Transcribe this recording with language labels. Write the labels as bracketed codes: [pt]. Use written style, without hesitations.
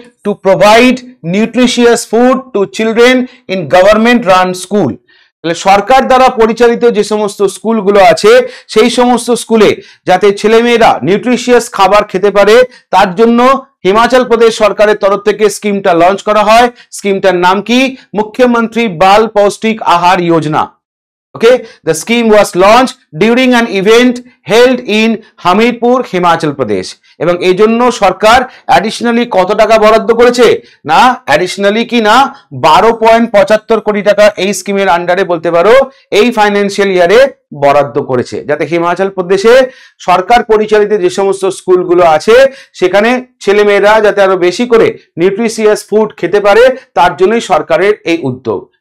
[en] To provide nutritious food to children in government run school. [bn] তাহলে সরকার দ্বারা পরিচালিত যে সমস্ত স্কুলগুলো আছে সেই সমস্ত স্কুলে যাতে ছেলেমেয়েরা নিউট্রিশিয়াস খাবার খেতে পারে, তার জন্য হিমাচল প্রদেশ সরকারের তরফ থেকে স্কিমটা লঞ্চ করা হয়। স্কিমটার নাম কি? মুখ্যমন্ত্রী বাল পৌষ্টিক আহার যোজনা। [en] Okay, the scheme was launched during an event held in Hamirpur, Himachal Pradesh. [bn] এবং এই জন্য সরকার অ্যাডিশনালি কত টাকা বরাদ্দ করেছে না অ্যাডিশনালি কি না 12.75 কোটি টাকা এই স্কিমের আন্ডারে বলতে পারো এই ফাইন্যান্সিয়াল ইয়ারে বরাদ্দ করেছে, যাতে হিমাচল প্রদেশে সরকার পরিচালিত যে সমস্ত স্কুলগুলো আছে সেখানে ছেলেমেয়েরা যাতে আরো বেশি করে নিউট্রিশিয়াস ফুড খেতে পারে, তার জন্যই সরকারের এই উদ্যোগ।